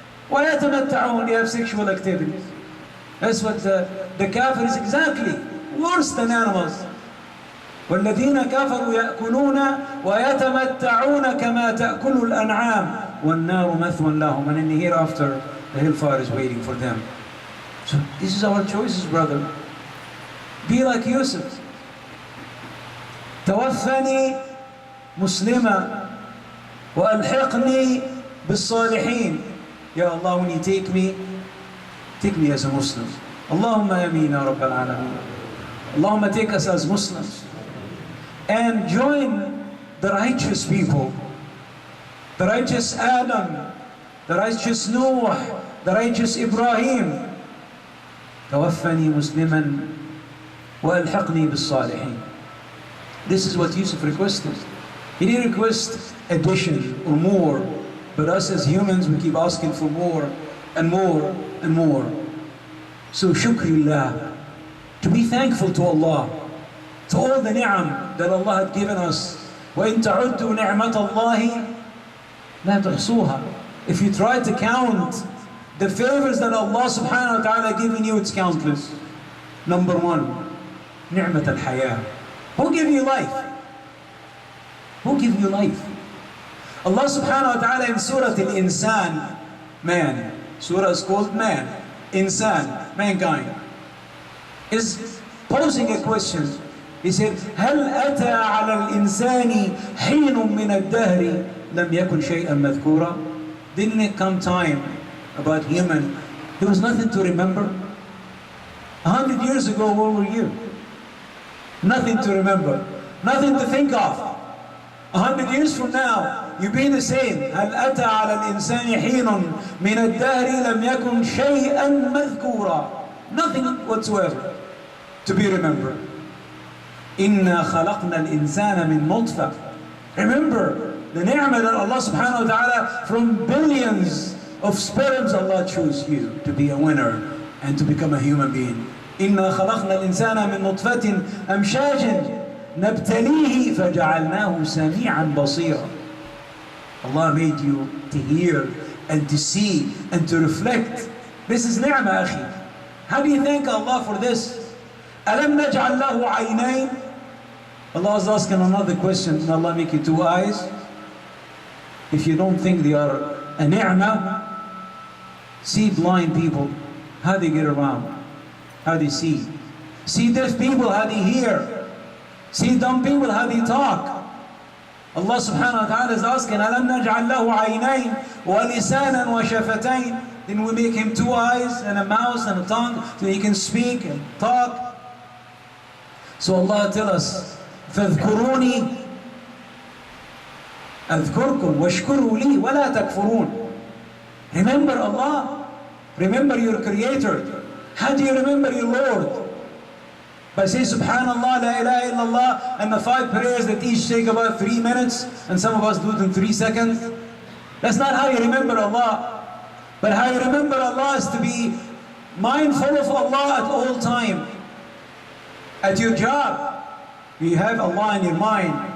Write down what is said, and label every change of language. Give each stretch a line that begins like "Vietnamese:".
Arabic: وَيَتَمَتَّعُونَ,
English: they have sexual activities. That's what the kafir is, exactly worse than animals.
Arabic: وَالَّذِينَ كَفَرُوا يَأْكُلُونَ وَيَتَمَتَّعُونَ كَمَا تَأْكُلُ الْأَنْعَامِ وَالنَّارُ مَثْوًى لَهُمْ,
English: and in the hereafter, the hellfire is waiting for them. So this is our choices, brother. Be like Yousif.
Arabic: توفني مسلما وألحقني بالصالحين.
English: Ya Allah, when you take me as a Muslim. Allahumma ameen ya Rabbal Alameen. Allahumma take us as Muslims and join the righteous people, the righteous Adam, the righteous Noah, the righteous Ibrahim.
Arabic: توفني مسلما وألحقني بالصالحين.
English: This is what Yousif requested. He didn't request addition or more, but us as humans, we keep asking for more and more and more. So shukrillah, to be thankful to Allah, to all the ni'am that Allah had given us.
Arabic: وَإِن تَعُدُّوا نِعْمَةَ اللَّهِ لَا تُحْصُوهَا.
English: If you try to count the favors that Allah subhanahu wa ta'ala given you, it's countless. Number one, ni'mat al-hayah. Who gave you life? Who gave you life? Allah subhanahu wa ta'ala in Surah Al-Insan, man, surah is called man, Insan, mankind, is posing a question. He said,
Arabic: هل أتى على الإنسان حين من الدهر لم يكن شيئا مذكورا.
English: Didn't it come time about human, there was nothing to remember? 100 years ago, where were you? Nothing to remember, nothing to think of. 100 years from now, you'll be the same.
Arabic: هل أتى على الإنسان حين من الدهر لم يكن شيئا مذكورا.
English: Nothing whatsoever to be remembered.
Arabic: إنا خلقنا الإنسان من نطفة.
English: Remember the ni'mah that Allah subhanahu wa ta'ala, from billions of sperms, Allah chose you to be a winner and to become a human being.
Arabic: إنا خلقنا الإنسان من نطفة أمشاج نبتليه فجعلناه سميعا بصيرا.
English: Allah made you to hear and to see and to reflect. This is ni'mah, akhi. How do you thank Allah for this?
Arabic: ألم نجعل له عينين.
English: Allah is asking another question. Did Allah make you two eyes? If you don't think they are a ni'mah, see blind people, how they get around, how they see. See deaf people, how they hear. See dumb people, how they talk. Allah subhanahu wa ta'ala is asking,
Arabic: أَلَمْ نَجْعَلْ لَهُ عَيْنَيْنِ وَلِسَانًا وَشَفَتَيْنِ.
English: Then we make him two eyes and a mouth and a tongue so he can speak and talk. So Allah tells us,
Arabic: فَاذْكُرُونِي أَذْكُرْكُمْ وَاشْكُرُوا لِي وَلَا تَكْفُرُونَ.
English: Remember Allah. Remember your Creator. How do you remember your Lord? By saying Subhanallah, La ilaha illallah, and the 5 prayers that each take about 3 minutes, and some of us do it in 3 seconds. That's not how you remember Allah. But how you remember Allah is to be mindful of Allah at all time. At your job, you have Allah in your mind.